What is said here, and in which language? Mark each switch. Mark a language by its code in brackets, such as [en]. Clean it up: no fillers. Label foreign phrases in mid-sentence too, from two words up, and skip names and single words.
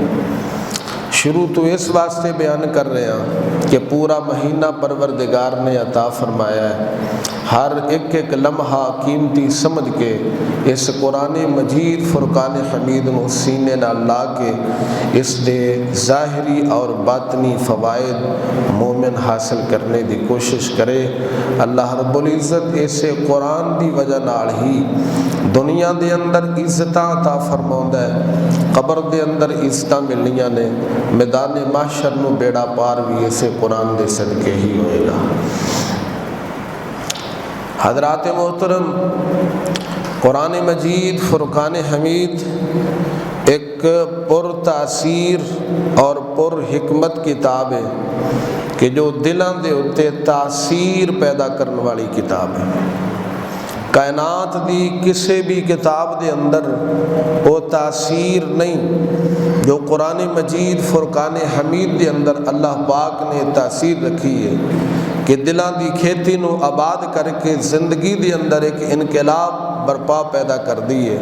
[pa] شروع تو اس واسطے بیان کر رہے ہیں کہ پورا مہینہ پروردگار نے عطا فرمایا ہے، ہر ایک ایک لمحہ قیمتی سمجھ کے اس قرآن مجید فرقان حمید نو سینے نال لا کے اس دے ظاہری اور باطنی فوائد مومن حاصل کرنے دی کوشش کرے۔ اللہ رب العزت اسے قرآن دی وجہ نال ہی دنیا دے اندر عزتاں عطا فرماوندا ہے، قبر دے اندر عزتاں ملنیاں نے، میدان محشر نو بیڑا پار بھی اسے قرآن دے صدقے ہی ہوئے گا۔ حضرات محترم، قرآن مجید فرقان حمید ایک پر تاثیر اور پر حکمت کتاب ہے کہ جو دلاں دے اتے تاثیر پیدا کرنے والی کتاب ہے۔ کائنات دی کسی بھی کتاب دے اندر وہ تاثیر نہیں جو قرآن مجید فرقان حمید دے اندر اللہ پاک نے تاثیر رکھی ہے کہ دلاں دی کھیتی نو آباد کر کے زندگی دے اندر ایک انقلاب برپا پیدا کر دی ہے۔